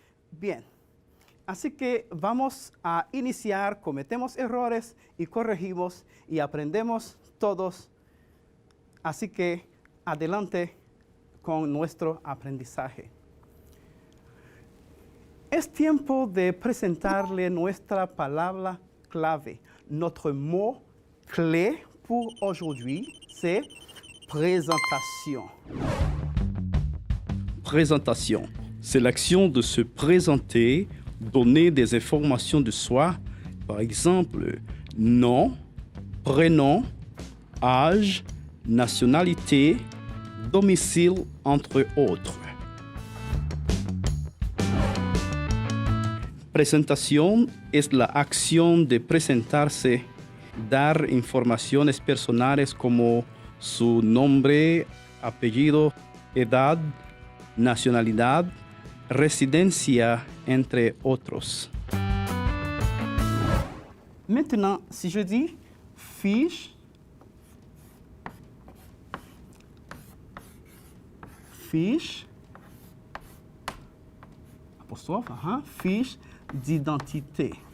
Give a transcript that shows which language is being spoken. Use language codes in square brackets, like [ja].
[es] Bien, así que vamos a iniciar, cometemos errores y corregimos y aprendemos todos. Así que adelante con nuestro aprendizaje. Es tiempo de presentarle nuestra palabra clave. [fr] Notre mot clé pour aujourd'hui, c'est présentation. Présentation. C'est l'action de se présenter, donner des informations de soi, par exemple nom, prénom, âge, nationalité, domicile, entre autres. [es] Presentación es la acción de presentarse, dar informaciones personales como su nombre, apellido, edad, nacionalidad, residencia, entre otros. [fr] Maintenant, si je dis fiche, apostrophe, fiche d'identité.